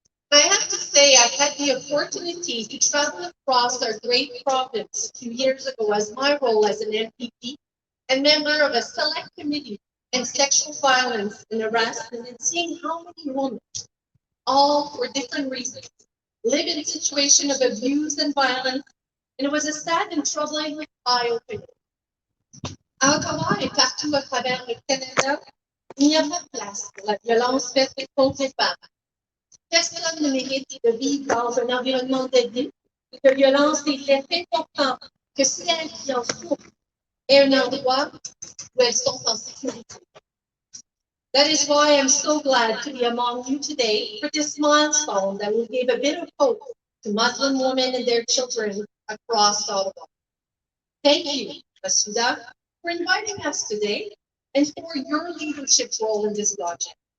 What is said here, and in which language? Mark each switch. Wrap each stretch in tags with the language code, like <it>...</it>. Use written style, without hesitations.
<en>I have to say, I've had the opportunity to travel across our great province a few years ago as my role as an MPP and member of a select committee on sexual violence and harassment, and seeing how many women, all for different reasons, live in a situation of abuse and violence, and it was a sad and troubling eye-opener.</en> <fr>À Ottawa et partout à travers le Canada, il n'y a pas de place pour la violence faite contre les femmes. Personne ne mérite de vivre dans un environnement d'abus et de violence, et il est important que celles qui en souffrent aient un endroit où elles sont en sécurité.</fr> <en>That is why I'm so glad to be among you today for this milestone that will give a bit of hope to Muslim women and their children across Ottawa. Thank you, Masuda, for inviting us today and for your leadership role in this project.</en>